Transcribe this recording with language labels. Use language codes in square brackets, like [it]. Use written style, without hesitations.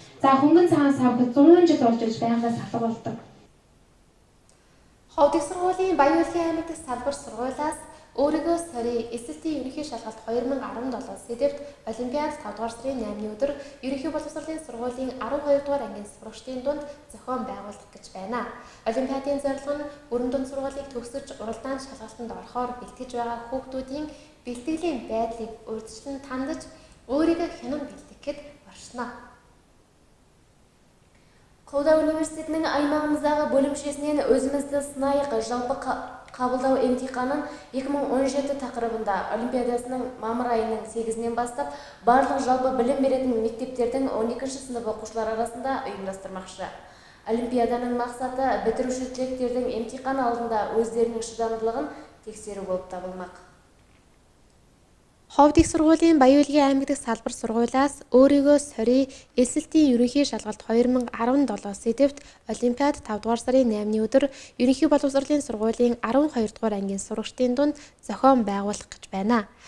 [mn] За хөнгөн цагаан сав гэхэд 100 жил болж иж байгалаас алга болдог. Ховд их сургуулийн Баян-Улгийн аймаг дахь салбар сургуулиас өөрийгөө сорье эсэлтийн ерөнхий шалгалт 2017 сэдвт Олимпиад 5 дугаар сарын 8-ны өдөр ерөнхий боловсролын сургуулийн 12 дугаар ангийн сурагчдын дунд зохион байгуулах гэж байна. Олимпиадын зорилго нь бүрэн дунд сургуулийг төгсөж уралдаан шалгалтанд орохоор бэлтгэж байгаа хүүхдүүдийн бэлтгэлийн байдлыг урьдчилан тандаж өөрийгөө хянан бэлтгэхэд оршино. [kk] Ковда университетінің аймағымыздағы бөлімшесінен өзімізді сынайық жалпы қабылдау емтиханын 2017 тақырыбында Олимпиадасының мамыр айының 8-нен бастап барлық жалпы білім беретін мектептердің 12-ші сынып оқушылар арасында ұйымдастырмақшы. Олимпиаданың мақсаты бітіруші түлектердің емтихан алдында өздерінің шыдамдылығын тексеру болып табылмақ. [mn] Ховд их сургуулийн Баян-Улгийн аймаг дахь салбар сургуулиас өөрийгөө сорье эсэлтийн ерөнхий шалгалт 2017 сэдвт Олимпиад 5 дугаар сарын 8-ны өдөр ерөнхий боловсролын сургуулийн 12 дугаар ангийн сурагчдын дунд зохион байгуулах гэж байна.